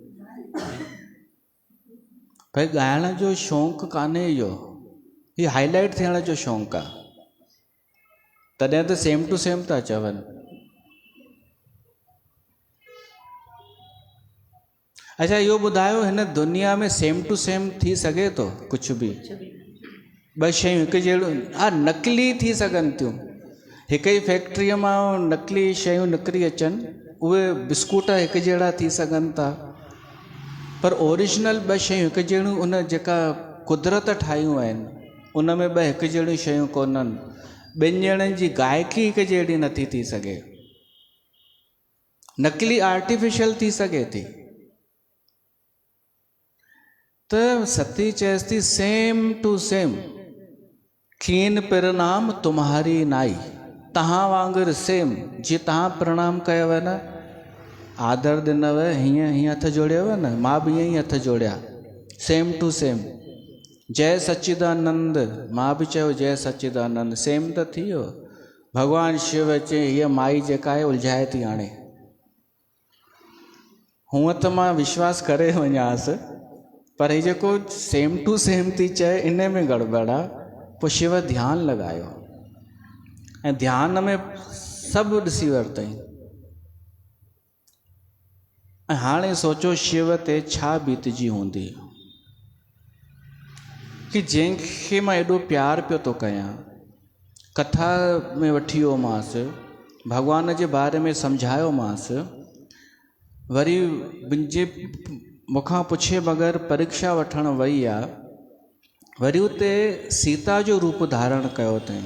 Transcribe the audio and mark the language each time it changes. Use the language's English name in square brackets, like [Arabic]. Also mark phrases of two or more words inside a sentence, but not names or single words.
[Sindhi] भाई ॻाइण जो शौक़ु कान्हे इहो, हीउ हाईलाइट थियण जो शौक़ु आहे, तॾहिं त [English] same to same [Sindhi] था चवनि। अच्छा इहो ॿुधायो, हिन दुनिया में [English] same to same [Sindhi] थी सघे थो कुझु बि? ॿ शयूं हिकु जहिड़ियूं हा नकली थी सघनि थियूं। हिकु ई फैक्ट्रीअ मां नकली शयूं निकिरी अचनि, उहे बिस्कुट हिकु जहिड़ा थी सघनि था, पर ओरिजिनल ॿ शयूं हिकु जहिड़ियूं, उन जेका कुदरत ठाहियूं आहिनि उन में ॿ हिकु जहिड़ियूं शयूं कोन्हनि। ॿिनि ॼणनि जी गायकी हिकु जहिड़ी नथी थी सघे, नकली आर्टिफिशियल थी सघे थी। त सती चएसि थी [English] same to same, खीन प्रणाम तुम्हारी नाई, [Sindhi] तव्हां वांगुरु सेम। जीअं तव्हां प्रणाम कयव न, आदर ॾिनव, हीअं हथ जोड़ियव न, मां बि ईअं ई हथ जोड़िया, [English] same to same. [Sindhi] जय सच्चिदानंद, मां बि चयो जय सच्चिदानंद, सेम त थी वियो। भॻवानु शिव अचे, हीअ माई जेका आहे उलझाए थी हाणे। हूअं त मां विश्वास करे वञासि, पर हीअ जेको [English] same to same [Sindhi] थी चए, इन में गड़बड़ आहे। पोइ शिव ध्यानु लॻायो ऐं ध्यान में सभु ॾिसी वरितई। ऐं हाणे सोचो शिव ते छा बीतजी हूंदी, कि जंहिंखे मां एॾो प्यारु पियो थो कयां, कथा में वठी वियोमांसि, भॻवान जे बारे में सम्झायोमांसि, वरी मुंहिंजे मूंखां पुछे बग़ैर परीक्षा वठण वई आहे, वरी उते सीता जो रूप धारण कयो अथई।